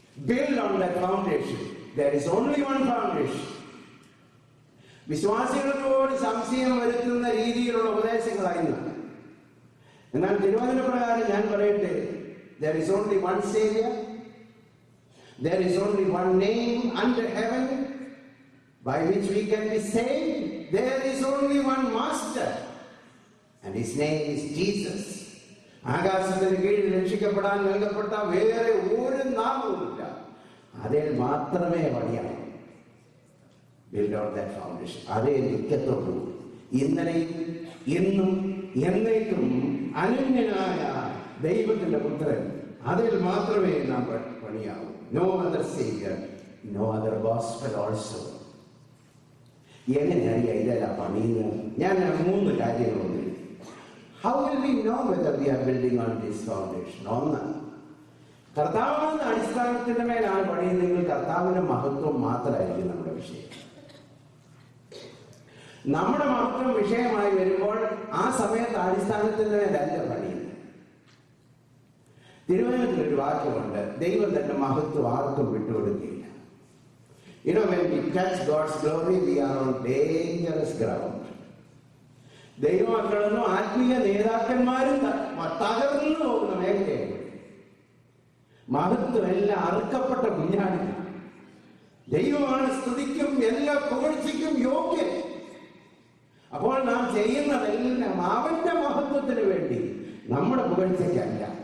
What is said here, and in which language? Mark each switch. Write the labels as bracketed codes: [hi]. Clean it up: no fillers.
[en] Build on that foundation. There is only one foundation. [ml] വിശ്വാസികളോട് സംശയം വരുത്തുന്ന രീതിയിലുള്ള ഉപദേശങ്ങളായിരുന്നു. എന്നാൽ തിരുവചന പ്രകാരം ഞാൻ പറയട്ടെ, [en] there is only one Savior. There is only one name under heaven by which we can be saved. There is only one Master, and his name is Jesus. [ml] ആകാശത്തിന് കീഴിൽ രക്ഷിക്കപ്പെടാൻ നൽകപ്പെട്ട വേറെ ഒരു നാമവുമില്ല, അതിൽ മാത്രമേ പണിയാവൂ. [en] Build on that foundation. [ml] അതേ നിത്യത്തോടു ഇന്നലെയും ഇന്നും എന്നേക്കും അനന്യനായ ദൈവത്തിന്റെ പുത്രൻ, അതിൽ മാത്രമേ നാം പണിയാവൂ. [en] No other Savior, no other gospel also. [ml] എങ്ങനെയാണ് ഇതെല്ലാം പണിയുന്നത്? ഞാൻ 3 കാര്യങ്ങളുണ്ട്. [en] How will we know whether we are building on this foundation? [ml] ഒന്ന്, കർത്താവിന്റെ അടിസ്ഥാനത്തിന്റെ മേലാണ് പണിയുന്നതെങ്കിൽ കർത്താവിന്റെ മഹത്വം മാത്രമായിരിക്കും നമ്മുടെ വിഷയം. നമ്മുടെ മഹത്വം വിഷയമായി വരുമ്പോൾ ആ സമയത്ത് അടിസ്ഥാനത്തിന്റെ മേലല്ല പണിയുന്നത്. തിരുവചനത്തിൽ ഒരു വാക്യമുണ്ട്, ദൈവം തന്റെ മഹത്വം ആർക്കും വിട്ടുകൊടുക്കുകയില്ല. [en] When we touch God's glory, we are on dangerous ground. [ml] ദൈവമക്കളെന്നും ആത്മീയ നേതാക്കന്മാരും തകർന്നു പോകുന്ന മേഖലയാണ്. മഹത്വം എല്ലാം അറുക്കപ്പെട്ട കുഞ്ഞാടികൾ. ദൈവമാണ് സ്തുതിക്കും എല്ലാ പുകഴ്ചയ്ക്കും യോഗ്യൻ. അപ്പോൾ നാം ചെയ്യുന്നതെല്ലാം അവന്റെ മഹത്വത്തിന് വേണ്ടി, നമ്മുടെ പുകഴ്ചയ്ക്കല്ല.